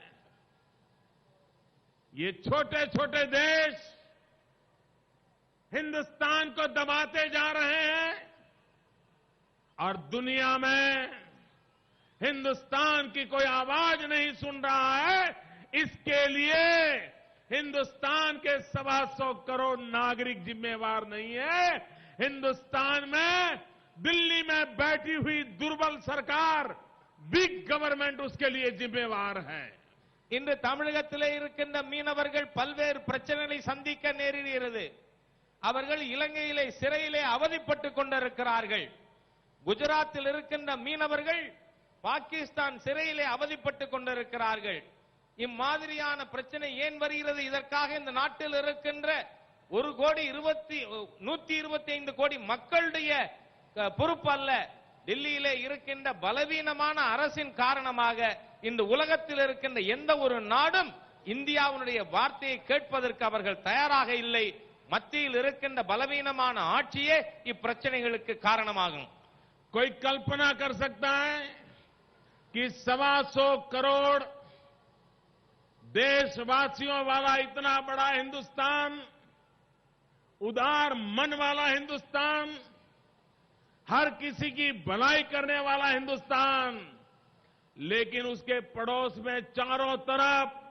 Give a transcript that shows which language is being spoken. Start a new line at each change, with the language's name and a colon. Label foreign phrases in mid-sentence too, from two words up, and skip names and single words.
Hindi: ये छोटे छोटे देश हिंदुस्तान को दबाते जा रहे हैं और दुनिया में हिंदुस्तान की कोई आवाज नहीं सुन रहा है। इसके लिए हिंदुस्तान के 125 करोड़ नागरिक जिम्मेवार नहीं है। हिंदुस्तान में दिल्ली में बैठी हुई दुर्बल सरकार,
English: big government
Hindi: उसके लिए जिम्मेवार है।
Tamil: இன்று தமிழகத்திலே இருக்கின்ற மீனவர்கள் பல்வேறு பிரச்சனைகளை சந்திக்க நேரிடுகிறது. அவர்கள் இலங்கையிலே சிறையிலே அவதிப்பட்டுக் கொண்டிருக்கிறார்கள். குஜராத்தில் இருக்கின்ற மீனவர்கள் பாகிஸ்தான் சிறையிலே அவதிப்பட்டுக் கொண்டிருக்கிறார்கள். இம்மாதிரியான பிரச்சனை ஏன் வருகிறது? இதற்காக இந்த நாட்டில் இருக்கின்ற 125 கோடி மக்களுடைய பொறுப்பு அல்ல. டெல்லியிலே இருக்கின்ற பலவீனமான அரசின் காரணமாக இந்த உலகத்தில் இருக்கின்ற எந்த ஒரு நாடும் இந்தியாவுடைய வார்த்தையை கேட்பதற்கு அவர்கள் தயாராக இல்லை. மத்தியில் இருக்கின்ற பலவீனமான ஆட்சியே இப்பிரச்சனைகளுக்கு காரணமாகும்.
Hindi: कोई कल्पना कर सकता है कि 125 करोड़ देशवासियों वाला इतना बड़ा हिंदुस्तान, उदार मन वाला हिंदुस्तान, हर किसी की भलाई करने वाला हिंदुस्तान, लेकिन उसके पड़ोस में चारों तरफ